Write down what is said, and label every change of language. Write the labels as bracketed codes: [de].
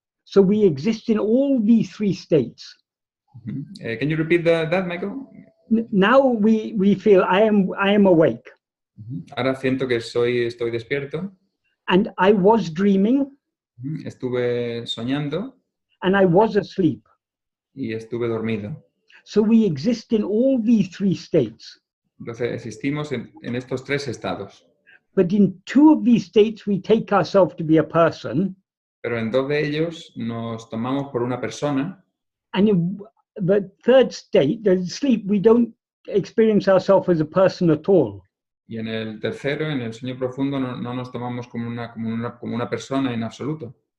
[en] So we exist in all these three states. Can you repeat that, Michael? Now we feel I am awake. [es] Ahora siento que estoy despierto. [en] And I was dreaming. [es] Estuve soñando. [en] And I was asleep. [es] Y estuve dormido. [en] So we exist in all these three states. [es] Entonces existimos en estos tres estados. [en] But in two of these states we take ourselves to be a person. [es] Pero en dos de ellos nos tomamos por una persona. [en] And in the third state, the sleep, we don't experience ourselves as a person at all. [es] Y en el tercero, en el sueño profundo, no nos tomamos como una persona en absoluto.